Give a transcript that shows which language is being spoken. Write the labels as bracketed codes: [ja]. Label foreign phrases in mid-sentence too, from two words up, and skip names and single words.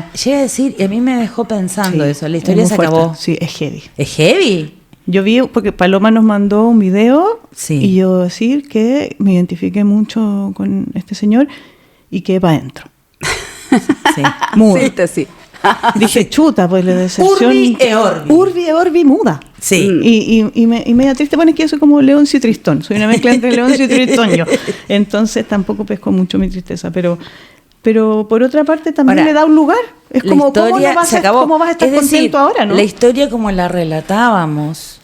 [es] Llega a decir, y a mí me dejó pensando eso, la historia se acabó. Sí, es heavy. ¿Es heavy? Yo vi, porque Paloma nos mandó un video y yo decir que me identifiqué mucho con este señor y que para adentro. Sí. Muda. Sí. Dije, chuta, pues la deserción. [la] Urbi e orbi. Urbi e orbi muda. [es] Sí. Y me da triste, bueno, es que yo soy como Leoncio y Tristón. Soy una mezcla entre Leoncio y Tristón yo. Entonces tampoco pesco mucho mi tristeza, pero por otra parte también le da un lugar. Es como, historia ¿cómo vas a estar contento ahora, no? La historia como la relatábamos.